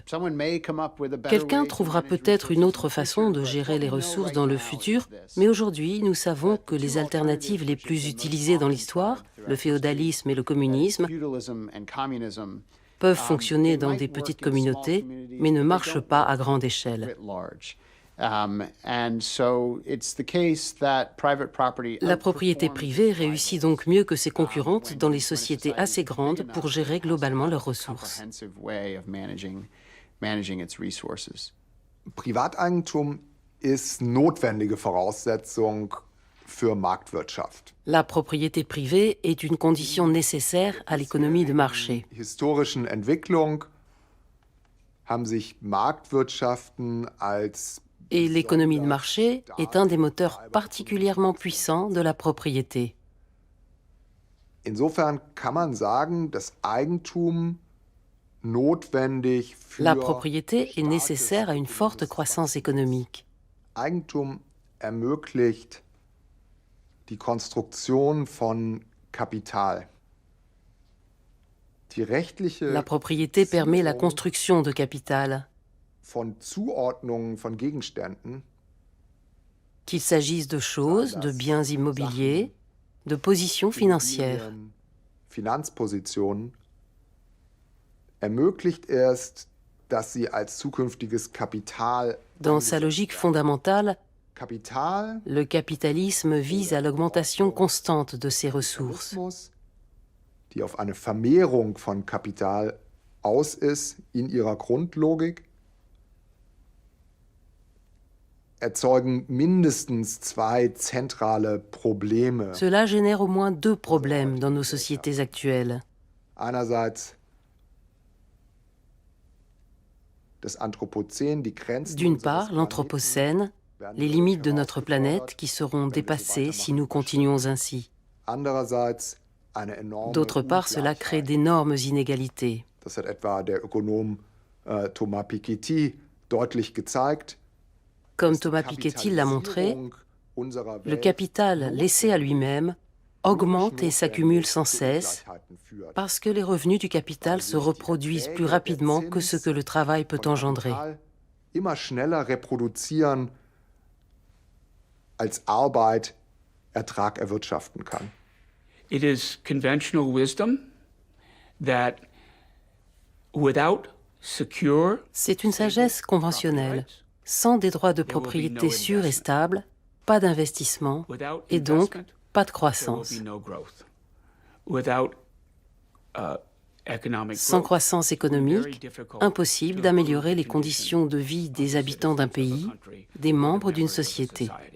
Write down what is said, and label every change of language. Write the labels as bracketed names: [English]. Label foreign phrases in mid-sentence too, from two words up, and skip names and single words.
[French] Quelqu'un trouvera peut-être une autre façon de gérer les ressources dans le futur, mais aujourd'hui, nous savons que les alternatives les plus utilisées dans l'histoire, le féodalisme et le communisme, peuvent fonctionner dans des petites communautés, mais ne marchent pas à grande échelle. La propriété privée réussit donc mieux que ses concurrentes dans les sociétés assez grandes pour gérer globalement leurs ressources. [German] Privateigentum ist notwendige Voraussetzung für Marktwirtschaft. [French] La propriété privée est une condition nécessaire à l'économie de marché. [German] Historischen Entwicklung haben sich Marktwirtschaften als [French] Et l'économie de marché est un des moteurs particulièrement puissants de la propriété. [German] Insofern kann man sagen, dass Eigentum notwendig für [French] La propriété est nécessaire à une forte croissance économique. [German] Eigentum ermöglicht die Konstruktion von Kapital. Die rechtliche [French] La propriété permet la construction de capital. [German] Von Zuordnungen von Gegenständen, [French] qu'il s'agisse de choses, de biens immobiliers, de positions financières. [German] Finanzpositionen ermöglicht erst, dass sie als zukünftiges Kapital. [French] Dans sa logique fondamentale, Kapital, le capitalisme vise à l'augmentation constante de ses ressources. [German] Die auf eine Vermehrung von Kapital aus ist in ihrer Grundlogik. Erzeugen mindestens zwei zentrale Probleme. [French] Cela génère au moins deux problèmes dans nos sociétés actuelles. [German] Einerseits das Anthropozän, die Grenzen. [French] D'une part, l'Anthropocène, les limites de notre planète qui seront dépassées si nous continuons ainsi. [German] Andererseits eine enorme. [French] D'autre part, cela crée d'énormes inégalités. [German] Das hat etwa der Ökonom Thomas Piketty deutlich gezeigt. [French] Comme Thomas Piketty l'a montré, le capital laissé à lui-même augmente et s'accumule sans cesse parce que les revenus du capital se reproduisent plus rapidement que ce que le travail peut engendrer. [German] Immer schneller reproduzieren als Arbeit Ertrag erwirtschaften kann. [English] It is conventional wisdom that without secure. [French] C'est une sagesse conventionnelle. Sans des droits de propriété sûrs et stables, pas d'investissement et donc pas de croissance. Sans croissance économique, impossible d'améliorer les conditions de vie des habitants d'un pays, des membres d'une société.